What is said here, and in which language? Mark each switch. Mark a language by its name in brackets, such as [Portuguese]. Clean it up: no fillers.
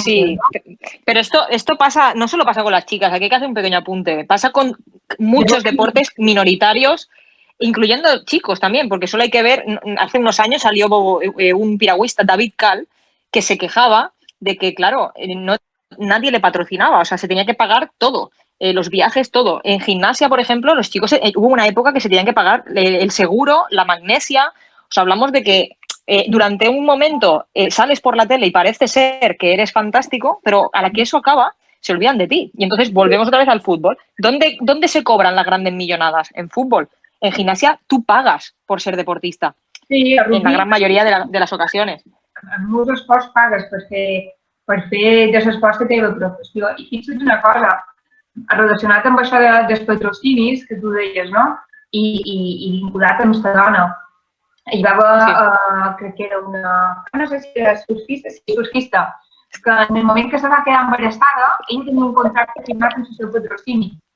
[Spanish] Sí, ¿no? Pero esto pasa, no solo pasa con las chicas, aquí hay que hacer un pequeño apunte, pasa con muchos deportes minoritarios, incluyendo chicos también, porque solo hay que ver, hace unos años salió un piragüista, David Cal, que se quejaba de que, claro, nadie le patrocinaba, o sea, se tenía que pagar todo, los viajes, todo. En gimnasia, por ejemplo, los chicos, hubo una época que se tenían que pagar el seguro, la magnesia, o sea, hablamos de que durante un momento sales por la tele y parece ser que eres fantástico, pero a la que eso acaba, se olvidan de ti. Y entonces volvemos otra vez al fútbol. ¿Dónde se cobran las grandes millonadas? En fútbol. En gimnasia tú pagas por ser deportista. Sí, en la gran mayoría de las ocasiones. [Catalan] En molts esports pagues per fer de l'esport la teva professió. I fixa't una cosa, relacionat amb això dels patrocinis que tu deies, no? I vinculat amb la dona. Hi va haver, crec que era una... no sé si era surfista, que en el moment que se va quedar embarassada, ella tenia un contracte firmat amb el seu patrocini.